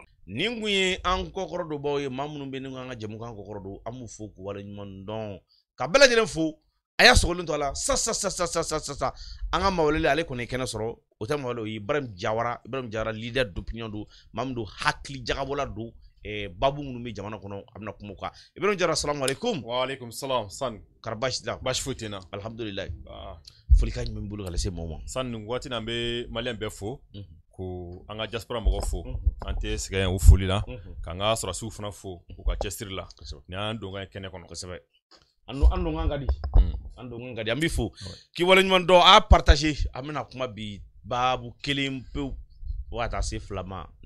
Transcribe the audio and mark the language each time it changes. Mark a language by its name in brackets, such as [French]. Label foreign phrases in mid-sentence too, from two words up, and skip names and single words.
[Bambara] nin kun ye an kɔkɔrɔ dɔ baw ye maa minnu bɛ nin an ka jamukan kɔkɔrɔ don an b'u fo k'u waleɲuman dɔn ka bɛɛ lajɛlen fo a y'a sɔgɔlen to a la sa an ka mawaleli ale kɔni kɛnɛ sɔrɔ o tɛ mawale o ye Ibrahim Jawara [French] leader d'opinion [Bambara] don maa min don hakili jagabɔla don babu minnu bɛ jamana kɔnɔ a bɛna kuma o kan Ibrahim Jawara [Arabic] السلام عليكم وعليكم السلام san [Bambara] karabashi la bashi foyi tɛ na alhamdulillah folikan jumɛn bolo ka lase maaw ma san nin waati na an bɛ maliyɛn bɛɛ fo ko an ka diaspora mɔgɔw fo an tɛ sɛgɛn u foli la k'an ka sɔrɔsiw fana fo u ka cɛsiri la ni an don ka kɛnɛ kɔnɔ kosɛbɛ an don kan ka di an b'i fo k'i waleɲuman dɔn a partager an bɛna kuma bi babu kelen pewu o ka taa se fila ma ni